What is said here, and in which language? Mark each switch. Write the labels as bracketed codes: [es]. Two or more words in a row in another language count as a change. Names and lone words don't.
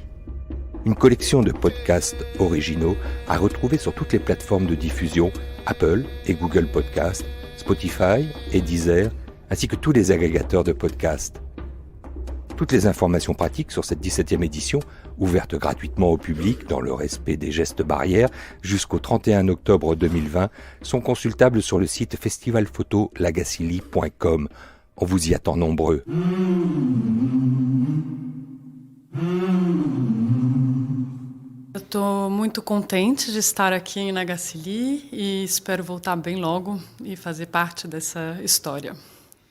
[fr] Une collection de podcasts originaux à retrouver sur toutes les plateformes de diffusion, Apple et Google Podcasts, Spotify et Deezer, ainsi que tous les agrégateurs de podcasts. Toutes les informations pratiques sur cette 17e édition, ouverte gratuitement au public dans le respect des gestes barrières jusqu'au 31 octobre 2020, sont consultables sur le site festivalphotolagacilly.com. On vous y attend nombreux. [pt] Eu estou muito contente de estar aqui em Nagacilly e espero voltar bem logo e fazer parte dessa história.